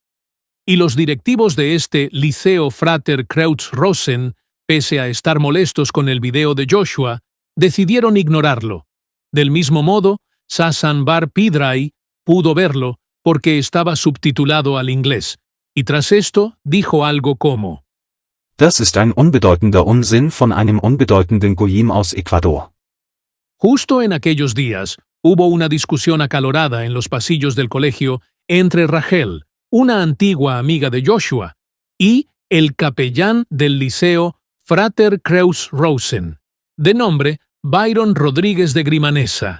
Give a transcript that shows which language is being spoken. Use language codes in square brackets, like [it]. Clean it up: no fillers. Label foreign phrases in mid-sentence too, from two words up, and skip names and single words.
[es] Y los directivos de este Liceo Frater Kreuz Rosen, pese a estar molestos con el video de Joshua, decidieron ignorarlo. Del mismo modo, Sasan Bar Pidrai pudo verlo porque estaba subtitulado al inglés, y tras esto dijo algo como: [de] Das ist ein unbedeutender Unsinn von einem unbedeutenden Goyim aus Ecuador. [es] Justo en aquellos días, hubo una discusión acalorada en los pasillos del colegio entre Rachel, una antigua amiga de Joshua, y el capellán del liceo Frater Kreuz Rosen, de nombre Byron Rodríguez de Grimanesa.